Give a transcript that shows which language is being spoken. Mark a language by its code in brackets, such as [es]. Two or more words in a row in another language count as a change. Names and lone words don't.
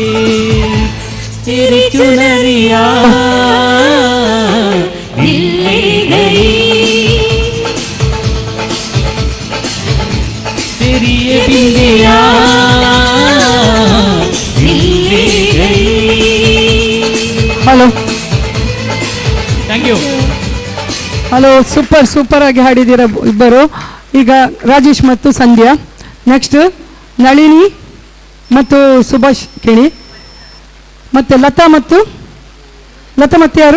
[hi] तेरी चुनरिया दिल ले गई, तेरी ये बिंदिया दिल ले गई। [kn] ಹಲೋ, [en] thank you. [kn] ಹಲೋ, ಸೂಪರ್ ಆಗಿ ಹಾಡಿದ್ದೀರ ಇಬ್ಬರು. ಈಗ ರಾಜೇಶ್ ಮತ್ತು ಸಂಧ್ಯಾ. ನೆಕ್ಸ್ಟ್ ನಳಿನಿ ಮತ್ತು ಸುಭಾಷ್ ಕೇಳಿ, ಮತ್ತು ಲತಾ ಮತ್ತು ಯಾರು?